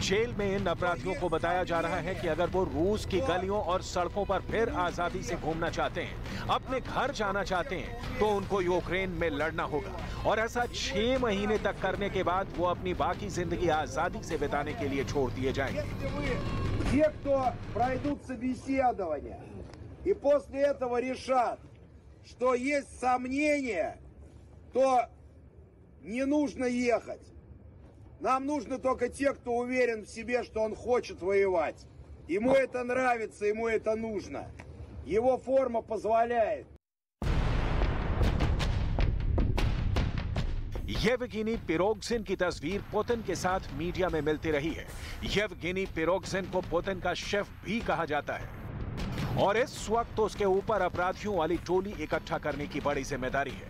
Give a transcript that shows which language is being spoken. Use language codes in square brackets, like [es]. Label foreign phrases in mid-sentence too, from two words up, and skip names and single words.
[hi] जेल में इन अपराधियों को बताया जा रहा है कि अगर वो रूस की गलियों और सड़कों पर फिर आजादी से घूमना चाहते हैं, अपने घर जाना चाहते हैं, तो उनको यूक्रेन में लड़ना होगा और ऐसा 6 महीने तक करने के बाद वो अपनी बाकी जिंदगी आजादी से बिताने के लिए छोड़ दिए जाएंगे। [ru] Не нужно ехать. Нам нужны только те, кто уверен в себе, что он хочет воевать. Ему это нравится, ему это нужно. Его форма позволяет. [hi] येवगेनी पिरोगजिन की तस्वीर पुतिन के साथ मीडिया में मिलती रही है। येवगेनी पिरोगजिन को पुतिन का शेफ भी कहा जाता है और इस वक्त उसके ऊपर अपराधियों वाली टोली इकट्ठा करने की बड़ी जिम्मेदारी है।